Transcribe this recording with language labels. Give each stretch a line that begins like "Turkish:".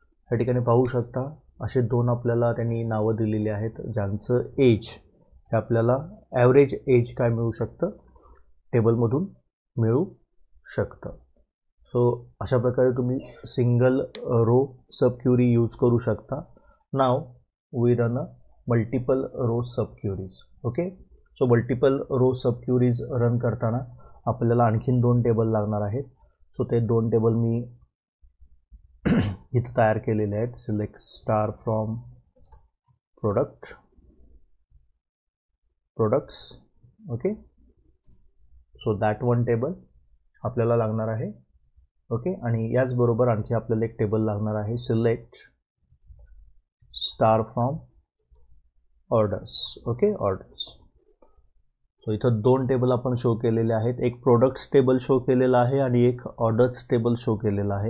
Marathi: या ठिकाणी पाहू शकता असे दोन आपल्याला त्यांनी नावं दिलेली आहेत ज्यांचं एज हे आपल्याला ॲव्हरेज एज काय मिळू शकतं, टेबलमधून मिळू शकतं. सो अशा प्रकारे तुम्ही सिंगल रो सब क्युरी यूज करू शकता.
English: Now we run a multiple row sub queries.
Marathi: Okay, so multiple row sub queries run करताना आपल्याला आणखीन दोन टेबल लागणार आहेत. सो ते दोन टेबल मी इथं तयार केलेले आहेत.
English: Select star from products.
Marathi: Okay, so that one table आपल्याला लागणार आहे. ओके, आणि याचबरोबर आणखी आपल्याला एक टेबल लागणार आहे.
English: Select star from orders.
Marathi: Okay, orders. So इथं दोन टेबल आपण शो केलेले आहेत. एक प्रोडक्ट्स टेबल शो केलेला आहे आणि एक ऑर्डर्स टेबल शो केलेला आहे.